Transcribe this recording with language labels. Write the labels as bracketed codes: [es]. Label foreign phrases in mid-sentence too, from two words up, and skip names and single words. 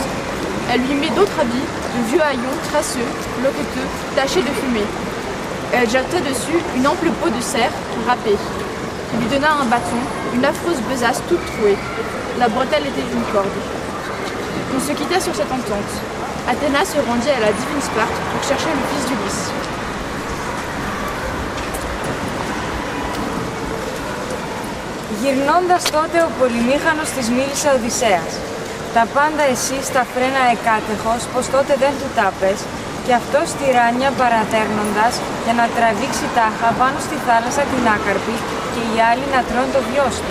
[fr] Elle lui mit d'autres habits, de vieux haillons crasseux, loqueteux, tachés de fumée. Elle jeta dessus une ample peau de cerf râpée. Il lui donna un bâton, une affreuse besace toute trouée. La bretelle était une corde. On se quitta sur cette entente. Athéna se rendit à la divine Sparte pour chercher le fils d'Ulysse. [el] Γυρνώντας τότε ο πολυμήχανος της μίλησε Οδυσσέας. Τα πάντα εσύ στα φρένα εκάτεχος, πως τότε δεν του τάπες, και αυτός τυράννια παρατέρνοντας για να τραβήξει τάχα πάνω στη θάλασσα την άκαρπη και οι άλλοι να τρώνε το βιός του.